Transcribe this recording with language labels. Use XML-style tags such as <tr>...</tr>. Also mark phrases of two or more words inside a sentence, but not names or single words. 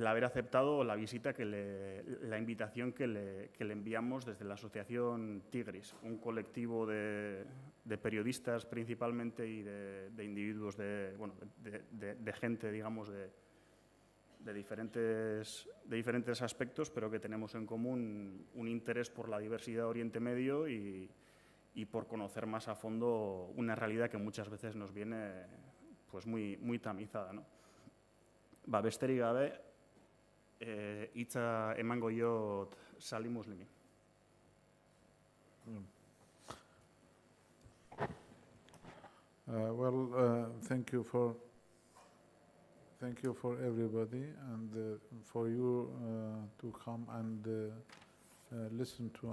<es>haber aceptado la visita, la invitación que le enviamos desde la Asociación Tigris, un colectivo de periodistas principalmente y de individuos, de gente, digamos, de diferentes aspectos, pero que tenemos en común un interés por la diversidad de Oriente Medio y por conocer más a fondo una realidad que muchas veces nos viene pues muy tamizada, ¿no?</es> <eu>besterik gabe, hitza emango diot Salim Muslimi.</eu> <en>Thank you for everybody and for you to come and listen to</en>